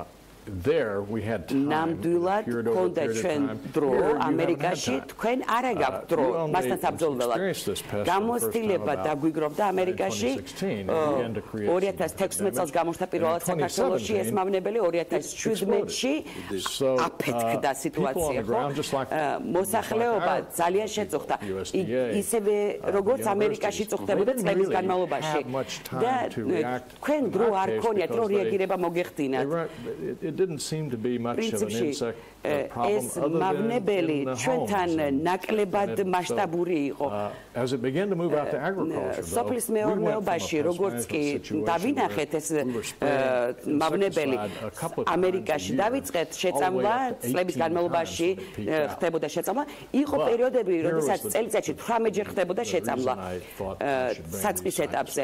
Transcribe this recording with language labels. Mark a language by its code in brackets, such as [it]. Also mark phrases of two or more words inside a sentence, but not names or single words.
[ka] ნამდვილად ქონდა ჩვენ დრო ამერიკაში თქვენ არ აგაქვთ დრო მასთან საბრძოლველად გამოცდილება დაგვიგროვდა ამერიკაში 2016 წელს გამოჩნდა პირველად საქართველოში ეს მავნებელი 2017-ში აფეთქდა სიტუაცია ხო მოსახლეობა ძალიან შეწუხდა ისევე როგორც ამერიკაში წუხდებოდა წლების განმავლობაში და თქვენ დრო არ ქონიათ რომ რეაგირება მოგეხდინათ [en] It didn't seem to be much of an insect [ka] ეს მავნებელი ჩვენთან ნაკლებად მასშტაბური იყო. [en] As it began to move out to agriculture, [ka] სოფლის მეურნეობაში როგორც კი დავინახეთ ეს მავნებელი ამერიკაში დავიწყეთ შეწამლა წლების განმავლობაში ხდებოდა შეწამლა. იყო პერიოდები, როდესაც წელიწადში 18 ჯერ ხდებოდა შეწამლა საწყის ეტაპზე.